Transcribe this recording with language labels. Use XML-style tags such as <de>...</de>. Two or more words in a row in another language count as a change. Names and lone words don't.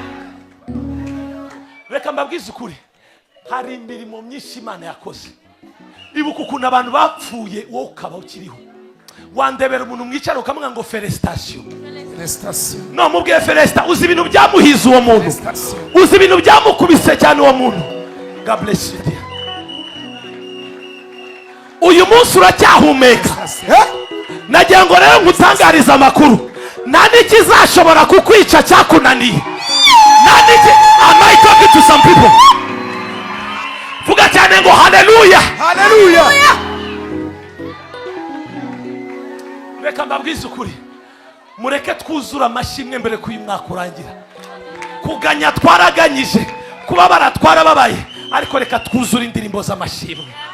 <rw>Reka mbabwize ukuri, hari imirimo myinshi Imana yakoze. Ibuka ukuntu abantu bapfuye wowe ukaba ukiriho. Wandebera umuntu mwicara ukamubwira ngo felicitation. No mubwiye felicitation, uzi ibintu byamuhiza uwo muntu, uzi ibintu byamukubise cyane uwo muntu.</rw> <en>God bless you.</en> <rw>Uyu munsi uracyahumeka. Nagira ngo rero ngutangariza amakuru, nta n'ikizashobora kukwica cyakunaniye.</rw> <en>Am I talking to some people?</en> <rw>Vuga cyane ngo haleluya, haleluya. Reka mbabwize ukuri, mureke twuzura amashimwe mbere ko uyu mwaka urangira. Kuganya twaraganyije, kubabara twarababaye, ariko reka twuzura indirimbo z'amashimwe.</rw>